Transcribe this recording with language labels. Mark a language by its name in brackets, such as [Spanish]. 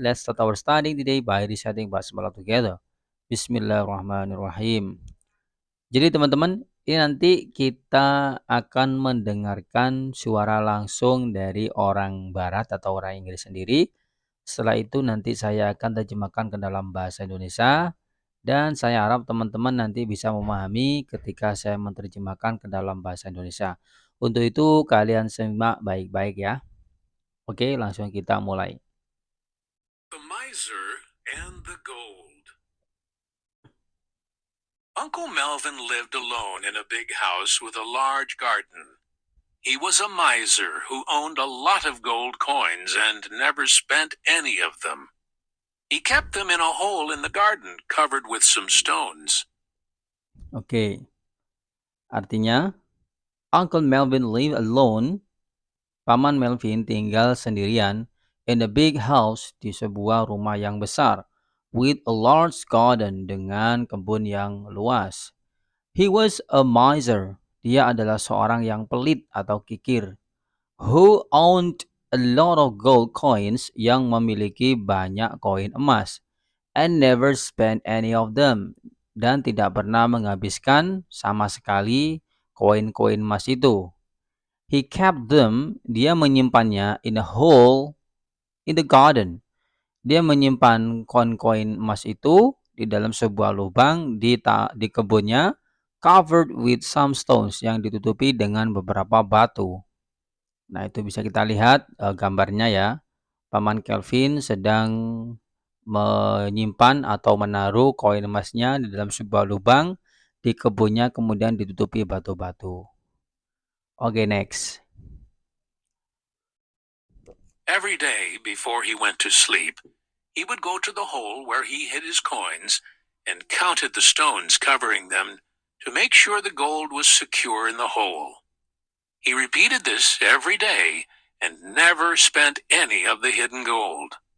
[English] Let's start our study today by reciting basmalah together. [Arabic] Bismillahirrahmanirrahim. [Indonesian] Jadi teman-teman, ini nanti kita akan mendengarkan suara langsung dari orang barat atau orang Inggris sendiri. Setelah itu nanti saya akan terjemahkan ke dalam bahasa Indonesia. Dan saya harap teman-teman nanti bisa memahami ketika saya menerjemahkan ke dalam bahasa Indonesia. Untuk itu kalian simak baik-baik ya. Oke, langsung kita mulai. [English] The Miser and the Gold. Uncle Melvin lived alone in a big house with a large garden. He was a miser who owned a lot of gold coins and never spent any of them. He kept them in a hole in the garden covered with some stones. [Indonesian] Oke, artinya [English] Uncle Melvin lived alone. [Indonesian] Paman Melvin tinggal sendirian [English] in a big house, [Indonesian] di sebuah rumah yang besar, [English] with a large garden, [Indonesian] dengan kebun yang luas. [English] He was a miser. [Indonesian] Dia adalah seorang yang pelit atau kikir. [English] Who owned a lot of gold coins, [Indonesian] yang memiliki banyak koin emas, [English] and never spent any of them, [Indonesian] dan tidak pernah menghabiskan sama sekali koin-koin emas itu. [English] He kept them, [Indonesian] dia menyimpannya, [English] in a hole in the garden. [Indonesian] Dia menyimpan koin-koin emas itu di dalam sebuah lubang di kebunnya, [English] covered with some stones, [Indonesian] yang ditutupi dengan beberapa batu. Nah, itu bisa kita lihat gambarnya ya. Paman Kelvin sedang menyimpan atau menaruh koin emasnya di dalam sebuah lubang di kebunnya, kemudian ditutupi batu-batu. [English] Oke, next. Every day before he went to sleep, he would go to the hole where he hid his coins and counted the stones covering them to make sure the gold was secure in the hole. He repeated this every day and never spent any of the hidden gold.